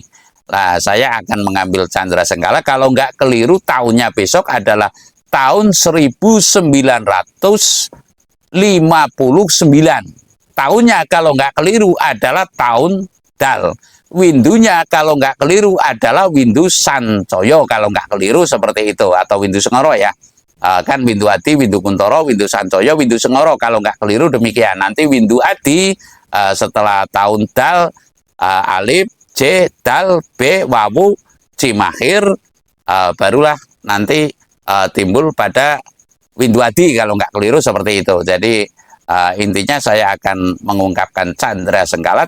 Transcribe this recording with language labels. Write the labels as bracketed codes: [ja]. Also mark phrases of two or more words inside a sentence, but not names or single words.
[id] Nah, saya akan mengambil Candra Sengkala, kalau nggak keliru tahunnya besok adalah tahun 1959. Tahunnya kalau nggak keliru adalah tahun Dal. Windunya kalau nggak keliru adalah Windu Sancoyo, kalau nggak keliru seperti itu, atau Windu Sengoro ya. Kan Windu Adi, Windu Kuntoro, Windu Sancoyo, Windu Sengoro, kalau nggak keliru demikian. Nanti Windu Adi setelah tahun Dal, Alif, C, Dal, B, Wawu, Cimahir, barulah nanti timbul pada Windwadi kalau nggak keliru seperti itu. Jadi intinya saya akan mengungkapkan Candra Sengkala.